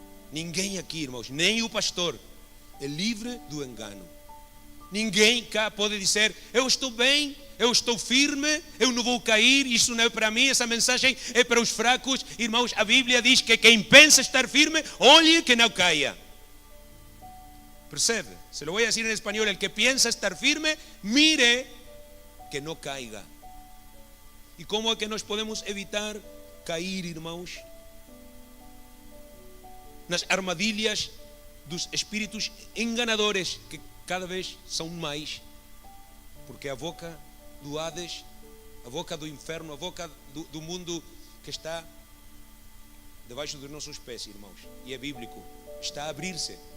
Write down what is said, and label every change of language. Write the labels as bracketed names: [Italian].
[Portuguese] Ninguém aqui, irmãos, nem o pastor, é livre do engano. Ninguém cá pode dizer: eu estou bem, eu estou firme, eu não vou cair, isso não é para mim, essa mensagem é para os fracos. Irmãos, a Bíblia diz que quem pensa estar firme, olhe que não caia. Percebe? [Spanish] Se lo voy a decir en español: el que piensa estar firme, mire que não caiga. [Portuguese] E como é que nós podemos evitar cair, irmãos, nas armadilhas dos espíritos enganadores, que cada vez são mais, porque a boca do Hades, a boca do inferno, a boca do mundo que está debaixo dos nossos pés, irmãos, e é bíblico, está a abrir-se.